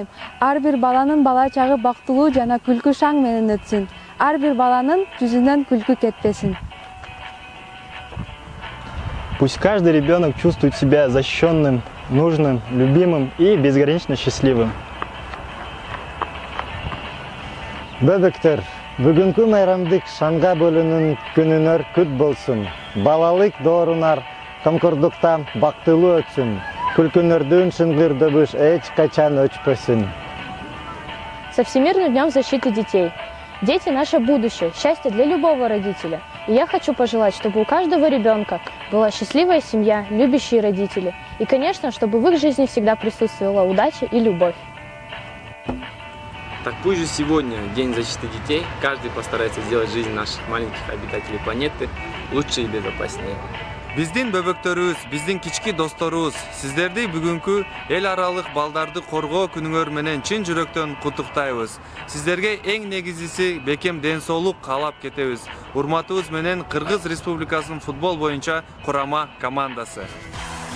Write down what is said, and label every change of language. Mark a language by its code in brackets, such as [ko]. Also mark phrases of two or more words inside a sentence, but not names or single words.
[ky] Ар бир баланын бала чагы бактылуу жана күлкү шаң менен өтсүн. Ар бир баланын жүзүнөн күлкү кетпесин. [ru] Пусть каждый ребенок чувствует себя защищенным, нужным, любимым и безгранично счастливым. [ky] Бөбөктөр, бүгүнкү майрамдык шанга бөлүүнүн күнүнөр күт болсун. Балалык доорунар комкордуктан бактылуу өтсүн. Күлкүнөрдүн шыңгырдыбыш эч качан өчпөсүн. [ru] Со Всемирным днем защиты детей. Дети – наше будущее, счастье для любого родителя. И я хочу пожелать, чтобы у каждого ребенка была счастливая семья, любящие родители. И, конечно, чтобы в их жизни всегда присутствовала удача и любовь. Так пусть же сегодня, День защиты детей, каждый постарается сделать жизнь наших маленьких обитателей планеты лучше и безопаснее. [ky] Биздин бөбөктөрүбүз, биздин кички досторубуз, сиздерди бүгүнкү эл аралык балдарды коргоо күнүңөр менен чын жүрөктөн куттуктайбыз. Сиздерге эң негизгиси бекем ден соолук каалап кетебиз. Урматыбыз менен Кыргыз Республикасынын футбол боюнча курама командасы.